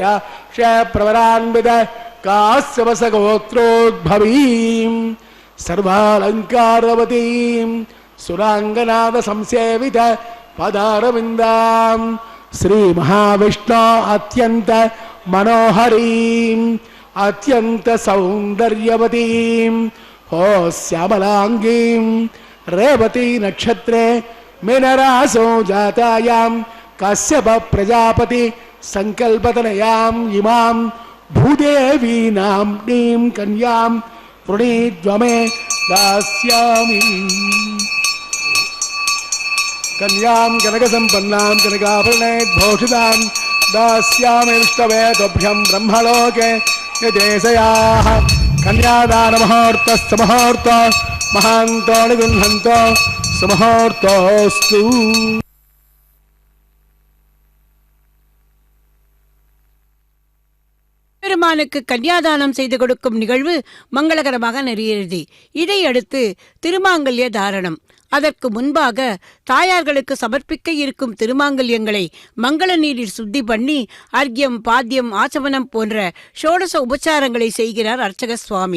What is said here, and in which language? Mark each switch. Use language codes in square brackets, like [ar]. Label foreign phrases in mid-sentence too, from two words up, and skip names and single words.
[sa] ప్రవరాన్విత కాశ్యపస గోత్రోద్భవీం సర్వాలంకారవతీం సురాంగనాద సంసేవిత పదారవిందాం శ్రీ మహావిష్ణు అత్యంత మనోహరీం అత్యంత సౌందర్యవతీం ఓ శ్యామలాంగీం రేవతి నక్షత్రే మీనరాసో జాతాయాం కశ్యప ప్రజాపతి సంకల్పతనయాం ఇమాం भूदेवीनां नीं कन्यां प्रणीत्वमे दास्यामि कन्यां कनकसम्पन्नां कनकाभरणैर्भूषितां दास्यामि विष्णवे तुभ्यं ब्रह्मलोके यदेशयाः कन्यादानमुहूर्तस्य मुहूर्तो महान्तो निगृह्णन्तो सुमुहूर्तोऽस्तु. [ta] பெருமானுக்கு கன்னியாதானம் செய்து கொடுக்கும் நிகழ்வு மங்களகரமாக நிறைவேறியது. இதையடுத்து திருமாங்கல்ய தாரணம். அதற்கு முன்பாக தாயார்களுக்கு சமர்ப்பிக்க இருக்கும் திருமாங்கல்யங்களை மங்கள நீரில் சுத்தி பண்ணி அர்க்கியம், பாத்தியம், ஆச்சமனம் போன்ற ஷோடச உபச்சாரங்களை செய்கிறார் அர்ச்சக சுவாமி.